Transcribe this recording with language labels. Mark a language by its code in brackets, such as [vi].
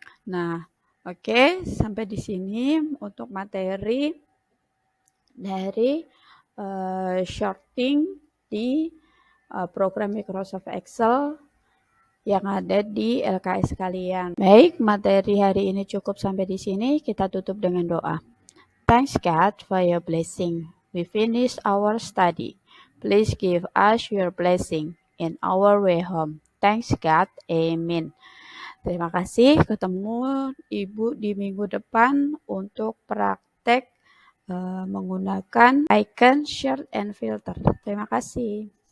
[id] Nah, oke, sampai di sini untuk materi dari shorting di program Microsoft Excel yang ada di LKS kalian. Baik, materi hari ini cukup sampai di sini. Kita tutup dengan doa. [en] Thanks God for your blessing. We finished our study. Please give us your blessing in our way home. Thanks God. Amen. [id] Terima kasih. Ketemu Ibu di minggu depan untuk praktek menggunakan icon short and filter. Terima kasih.